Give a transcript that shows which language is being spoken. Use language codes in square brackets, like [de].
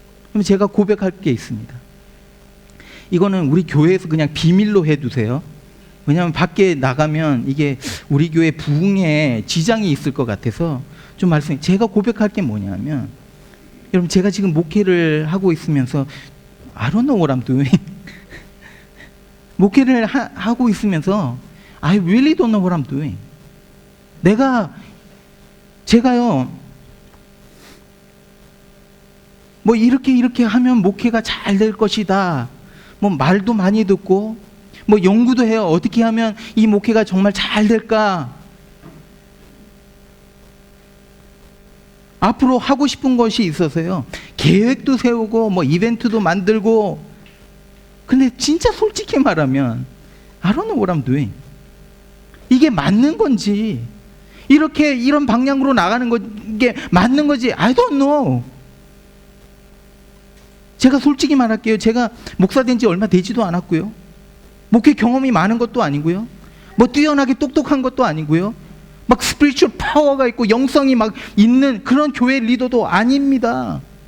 [ko] 그럼 제가 고백할 게 있습니다. 이거는 우리 교회에서 그냥 비밀로 해두세요. 왜냐하면 밖에 나가면 이게 우리 교회 부흥에 지장이 있을 것 같아서 좀 말씀해. 제가 고백할 게 뭐냐면, 여러분, 제가 지금 목회를 하고 있으면서 [en] I don't know what I'm doing. [ko] 목회를 하고 있으면서 [en] I really don't know what I'm doing. [ko] 제가요, 뭐 이렇게 하면 목회가 잘 될 것이다, 뭐 말도 많이 듣고 뭐 연구도 해요. 어떻게 하면 이 목회가 정말 잘 될까, 앞으로 하고 싶은 것이 있어서요, 계획도 세우고 뭐 이벤트도 만들고. 근데 진짜 솔직히 말하면 [en] I don't know what I'm doing. [ko] 이게 맞는 건지, 이런 방향으로 나가는 게 맞는 거지, [en] I don't know. [ko] 제가 솔직히 말할게요. 제가 목사 된 지 얼마 되지도 않았고요, 목회 경험이 많은 것도 아니고요, 뭐 뛰어나게 똑똑한 것도 아니고요, 막 스피리추얼 파워가 있고 영성이 막 있는 그런 교회 리더도 아닙니다.